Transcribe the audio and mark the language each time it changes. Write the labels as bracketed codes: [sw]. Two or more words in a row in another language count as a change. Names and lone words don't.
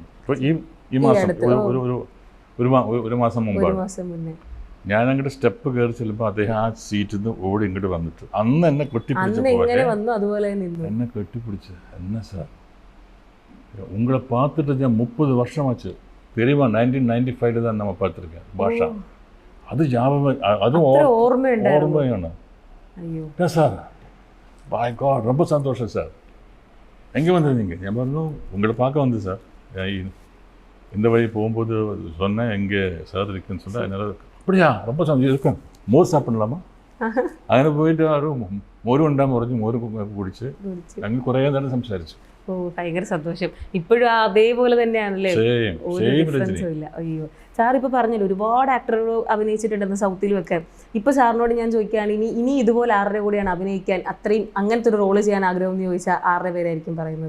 [ml] അപ്പോൾ ഈ മാസം ഒരു മാസം മുമ്പാണ് ഞാൻ അങ്ങോട്ട് സ്റ്റെപ്പ് കയറി ചെല്ലുമ്പോൾ അദ്ദേഹം ആ സീറ്റിൽ നിന്ന് ഓടി ഇങ്ങോട്ട് വന്നിട്ട് അന്ന് എന്നെ എന്നെ കെട്ടിപ്പിടിച്ച് എന്നെ സാർ [ta] உங்களை பார்த்துட்டு [ml] ഞാൻ 30 വർഷമാச்சு [ta] தெரியுமா 1995 தான் நம்ம பார்த்துருக்கேன் [ml] ഭാഷ. അത് അതും ഓർമ്മയാണ് സാർ. [en] By God [ta] ரொம்ப சந்தோஷம் சார். எங்கே வந்திருந்தீங்க? [ml] ഞാൻ പറഞ്ഞു [ta] உங்களை பார்க்க வந்து சார். இந்த வழி போகும்போது சொன்னேன் எங்கே சார் இருக்குன்னு சொன்னால் என்னால் அப்படியா ரொம்ப இருக்கும் மோர் சாப்பிடலாமா? [ml] അങ്ങനെ പോയിട്ട് ഒരു മോരും ഉണ്ടാകുമ്പോൾ കുറച്ച് മോര് കുടിച്ച് ഞങ്ങൾ കുറേ നേരം സംസാരിച്ചു. ഓ ഭയങ്കര സന്തോഷം. ഇപ്പോഴും അതേപോലെ തന്നെയാണല്ലേ, ഒരു സെയിം ഡിഫറൻസും ഇല്ല. അയ്യോ സാർ ഇപ്പോൾ പറഞ്ഞല്ലോ ഒരുപാട് ആക്ടറുകൾ അഭിനയിച്ചിട്ടുണ്ടെന്ന് സൗത്തിലും ഒക്കെ. ഇപ്പോൾ സാറിനോട് ഞാൻ ചോദിക്കുകയാണ്, ഇനി ഇതുപോലെ ആരുടെ കൂടെയാണ് അഭിനയിക്കാൻ അത്രയും അങ്ങനത്തെ ഒരു റോള് ചെയ്യാൻ ആഗ്രഹം എന്ന് ചോദിച്ചാൽ ആരുടെ പേരായിരിക്കും പറയുന്നത്?